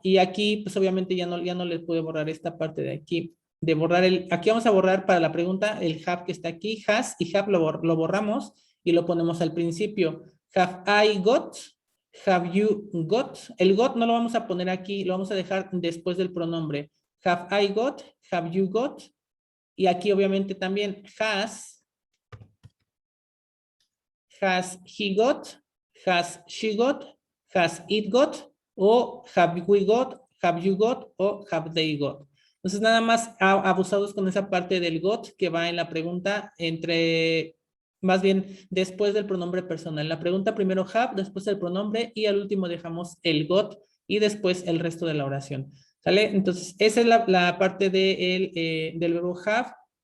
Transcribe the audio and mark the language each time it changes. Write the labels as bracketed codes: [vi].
[es] Y aquí, pues obviamente ya no les pude borrar esta parte de aquí. De borrar aquí vamos a borrar para la pregunta el have que está aquí, has, y have lo borramos y lo ponemos al principio. [en] Have I got? Have you got? [es] El got no lo vamos a poner aquí, lo vamos a dejar después del pronombre. [en] Have I got? Have you got? [es] Y aquí obviamente también [en] has he got, has she got, has it got, o have we got, have you got, o have they got. [es] Entonces nada más abusados con esa parte del got que va en la pregunta más bien después del pronombre personal. En la pregunta primero have, después el pronombre y al último dejamos el got y después el resto de la oración. ¿Sale? Entonces esa es la parte del verbo have.